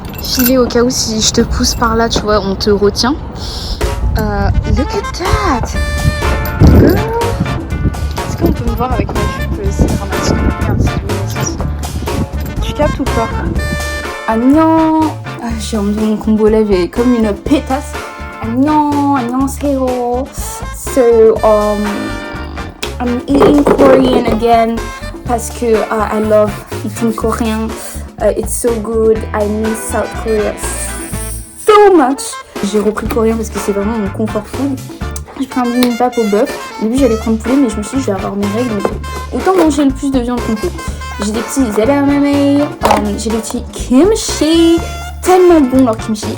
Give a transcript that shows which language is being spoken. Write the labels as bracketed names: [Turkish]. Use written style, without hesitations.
[French] filet au cas où si je te pousse par là, tu vois, on te retient. [English] Look at that! Girl! [French] Est-ce qu'on peut me voir avec ma jupe? C'est dramatique. Regarde, tu captes ou pas? Annyeong! J'ai envie mon congolais comme une pétasse. [Korean] Annyeong, annyeonghaseyo. [English] So, I'm eating Korean again [French] parce que [English] I love eating Korean. It's so good. I miss South Korea so much. [French] J'ai repris coréen parce que c'est vraiment mon comfort food. J'ai pris un bibimbap au bœuf. Au début j'allais prendre poulet, mais je me suis dit je vais avoir mes règles, donc autant manger le plus de viande qu'on peut. J'ai des petits edamame, j'ai des petits kimchi, tellement bon leur kimchi.